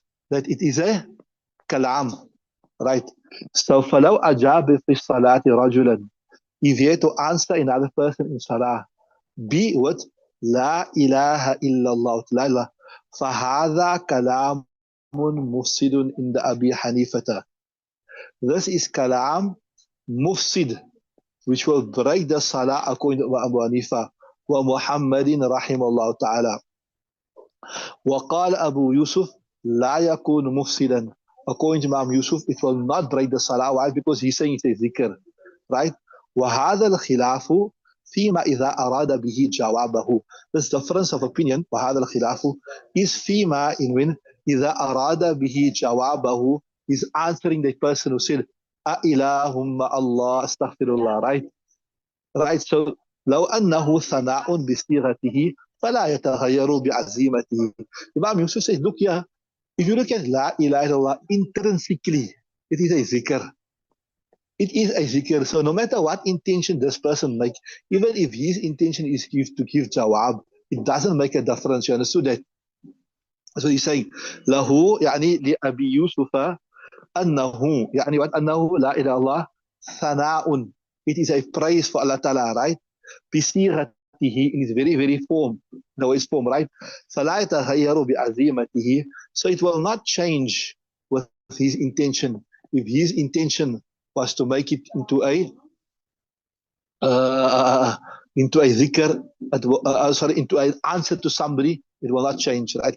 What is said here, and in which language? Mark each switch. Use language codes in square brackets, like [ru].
[en] That it is a kalam, right? So [ar] فَلَوْ أَجَابَ فِي الصَّلَاةِ رَجُلًا, [en] if he had to answer another person in salah, be with La ilaha illallah, La ilaha, [ar] فَهَذَا كَلَامٌ مُفْسِدٌ [en] in the Abi Hanifata. This is kalam mufsid, which will break the salah according to Abu Hanifa. [ar] ومحمد رحمه الله تعالى. وقال أبو يوسف لا يكون مفسدا. [en] According to Imam Yusuf, it will not break the salah. Why? Because he's saying it's a zikr, right? [ar] وهذا الخلاف فيما إذا أراد به جوابه. [en] This difference of opinion, [ar] وهذا الخلاف, [en] is [ar] فيما [en] in when [ar] إذا أراد به جوابه [en] is answering the person who said [ar] أإلهم الله استغفر الله, [en] right? Right, so [ar] لو أنه ثناء بصيغته فلا يتغير بعزيمته. [en] Imam Yusuf says, look here, if you look at La ilaha illallah intrinsically, it is a zikr. It is a zikr. So no matter what intention this person makes, even if his intention is to give jawab, it doesn't make a difference. You understood that? So he's saying, [ar] له يعني لأبي يوسف أنه يعني [en] what [ar] أنه لا إله إلا الله ثناء. [en] It is a praise for Allah Ta'ala, right? [ar] بصيغته [en] in his very, very form, the way it's form, right? [ar] فلا يتغير بعزيمته. [en] So it will not change with his intention. If his intention was to make it into a zikr, sorry, into an answer to somebody, it will not change, right?